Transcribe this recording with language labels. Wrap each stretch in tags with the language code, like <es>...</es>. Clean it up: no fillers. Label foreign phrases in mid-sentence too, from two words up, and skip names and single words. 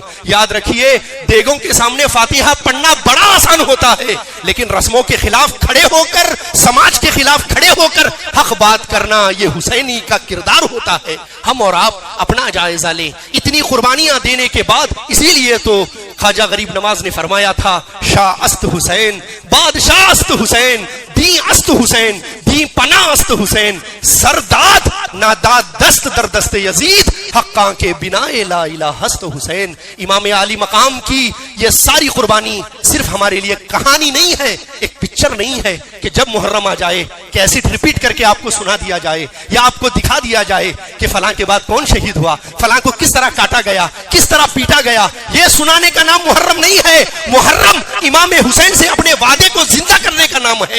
<ur>یاد رکھیے، دیگوں کے سامنے فاتحہ پڑھنا بڑا آسان ہوتا ہے، لیکن رسموں کے خلاف کھڑے ہو کر، سماج کے خلاف کھڑے ہو کر حق بات کرنا یہ حسینی کا کردار ہوتا ہے. ہم اور آپ اپنا جائزہ لیں. اتنی قربانیاں دینے کے بعد، اسی لیے تو خواجہ غریب نواز نے فرمایا تھا</ur> <fa>شاہ است حسین، بادشاہ است حسین، دی است حسین، دی پناہ است حسین، سرداد ناداد دست در دست یزید، حقاں کے بنا لا الہ است حسین.</fa> <ur>امام عالی مقام کی یہ ساری قربانی صرف ہمارے لیے کہانی نہیں ہے، ایک پکچر نہیں ہے کہ جب محرم آ جائے کیسٹ ریپیٹ کر کے آپ کو سنا دیا جائے یا آپ کو دکھا دیا جائے کہ فلاں کے بعد کون شہید ہوا، فلاں کو کس طرح کاٹا گیا، کس طرح پیٹا گیا. یہ سنانے کا نام محرم نہیں ہے. محرم امام حسین سے اپنے وعدے کو زندہ کرنے کا نام ہے.</ur>